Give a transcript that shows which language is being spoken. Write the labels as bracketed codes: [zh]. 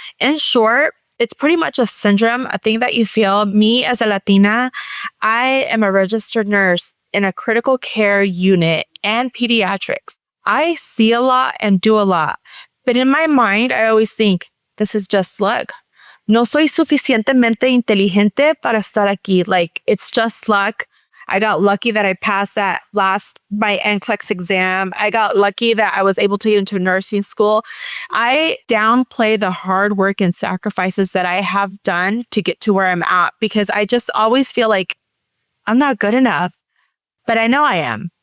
[en] In short, it's pretty much a syndrome, a thing that you feel. Me as a Latina, I am a registered nurse in a critical care unit and pediatrics. I see a lot and do a lot. But in my mind, I always think, this is just luck. [es] No soy suficientemente inteligente para estar aquí. [en] Like, it's just luck. I got lucky that I passed my NCLEX exam. I got lucky that I was able to get into nursing school. I downplay the hard work and sacrifices that I have done to get to where I'm at because I just always feel like I'm not good enough. But I know I am.